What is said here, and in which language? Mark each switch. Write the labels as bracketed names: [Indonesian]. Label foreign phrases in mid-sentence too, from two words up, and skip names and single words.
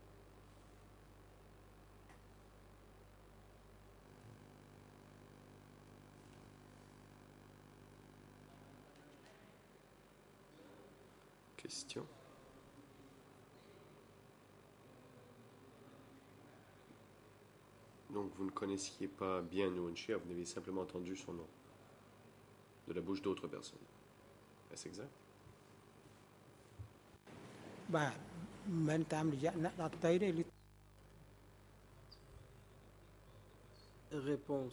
[French] Question. Donc vous ne connaissiez pas bien Nuonchia, vous n'avez simplement entendu son nom de la bouche d'autres personnes. Est-ce exact? [Khmer] បាទមិនមែនតាមរយៈអ្នកដទៃទេឬ [French] Réponse.